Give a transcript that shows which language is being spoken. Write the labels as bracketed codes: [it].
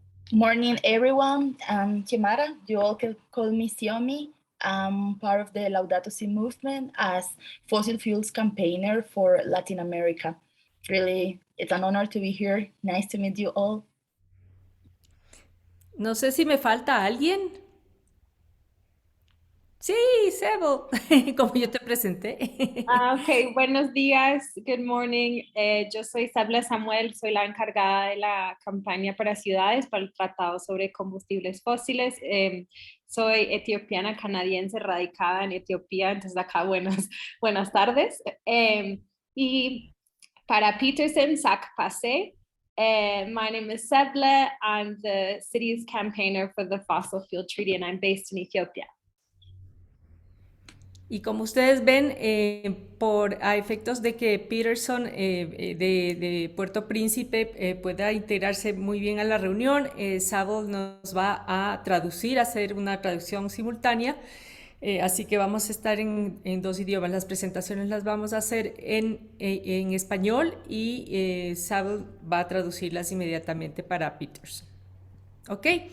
[en] Morning, everyone. I'm Chimara. You all can call me Xiomi. I'm part of the Laudato Si movement as fossil fuels campaigner for Latin America. Really, it's an honor to be here. Nice to meet you all. [es] No sé si me falta alguien. Sí, Sebo, como yo te presenté. Ok, buenos días, [en] good morning. [es] Yo soy Sabla Samuel, soy la encargada de la campaña para ciudades para el Tratado sobre Combustibles Fósiles. Soy etiopiana canadiense radicada en Etiopía, entonces acá buenas tardes. Y para Peterson, [ht] Sac Pase, [en] my name is Sebla. I'm the city's campaigner for the Fossil Fuel Treaty and I'm based in Ethiopia. [es] Y como ustedes ven, a efectos de que Peterson de Puerto Príncipe pueda integrarse muy bien a la reunión, Sable nos va a traducir, a hacer una traducción simultánea. Así que vamos a estar en dos idiomas. Las presentaciones las vamos a hacer en español y Sable va a traducirlas inmediatamente para Peterson. ¿Ok?